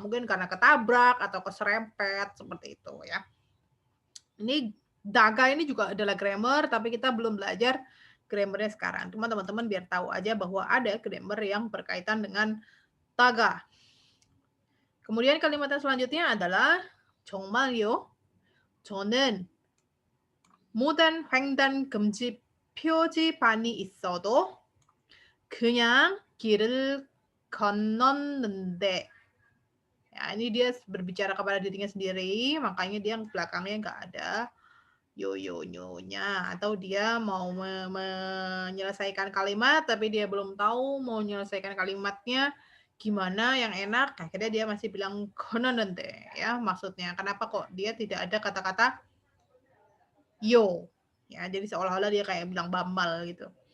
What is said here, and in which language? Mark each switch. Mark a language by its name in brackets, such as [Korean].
[Indonesian] Mungkin karena ketabrak atau keserempet, seperti itu ya. Ini daga ini juga adalah grammar, tapi kita belum belajar grammarnya sekarang. Cuma teman-teman biar tahu aja bahwa ada grammar yang berkaitan dengan daga. Kemudian kalimat yang selanjutnya adalah [Korean] 정말요. 저는 무단 횡단 금지 표지판이 있어도 그냥 길을 건넜는데. [Indonesian] Ya, ini dia berbicara kepada dirinya sendiri, makanya dia belakangnya nggak ada yo-yo-nya, atau dia mau menyelesaikan kalimat, tapi dia belum tahu mau menyelesaikan kalimatnya gimana yang enak, akhirnya dia masih bilang kononente ya, maksudnya kenapa kok dia tidak ada kata-kata yo ya, jadi seolah-olah dia kayak bilang bambal gitu.